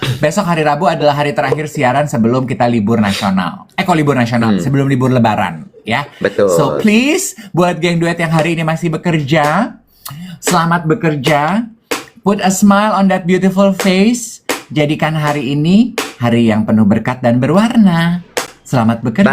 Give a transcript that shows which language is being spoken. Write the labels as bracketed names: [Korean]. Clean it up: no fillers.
[Indonesian] Besok hari Rabu adalah hari terakhir siaran sebelum kita libur nasional. Kok libur nasional? Sebelum libur lebaran, ya. Betul. [English] So please [Indonesian] buat geng duet yang hari ini masih bekerja, selamat bekerja. [English] Put a smile on that beautiful face. [Indonesian] Jadikan hari ini hari yang penuh berkat dan berwarna. Selamat bekerja